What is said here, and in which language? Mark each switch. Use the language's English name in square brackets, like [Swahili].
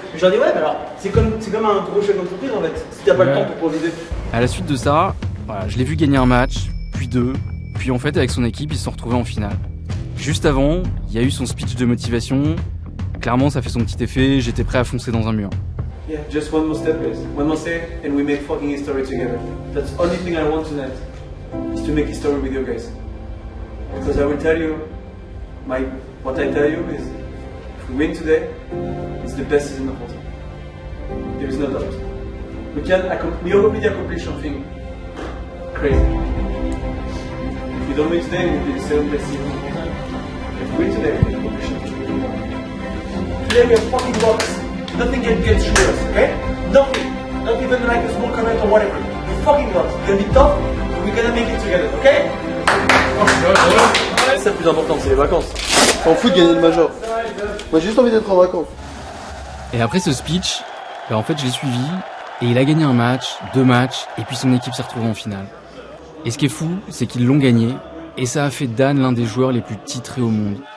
[French] Je leur dis ouais, mais alors c'est comme un gros chef d'entreprise en fait, si t'as pas le temps pour profiter. À la suite de ça, je l'ai vu gagner un match, puis deux, puis en fait avec son équipe, ils se sont retrouvés en finale. Juste avant, il y a eu son speech de motivation. Clairement, ça fait son petit effet, j'étais prêt à foncer dans un mur. [English] Yeah, just one more step, guys. One more step, and we make fucking history together. That's the only thing I want tonight, is to make history with you guys. Because I will tell you, what I tell you is, if we win today, it's the best season of all time. There is no doubt. We already accomplished something crazy. If we don't win today, it will be the second best season of all time. If we win today, we will accomplish something. Today we have fucking blocks. Nothing can get through us, okay? Nothing. Not even like a small comment or whatever. We're fucking blocks. It's gonna be tough, but we're gonna make it together, okay? [French] C'est le plus important, c'est les vacances. On fout de gagner le major. Moi j'ai juste envie d'être en vacances. Et après ce speech, en fait je l'ai suivi et il a gagné un match, 2 matchs, et puis son équipe s'est retrouvée en finale. Et ce qui est fou, c'est qu'ils l'ont gagné, et ça a fait Dan l'un des joueurs les plus titrés au monde.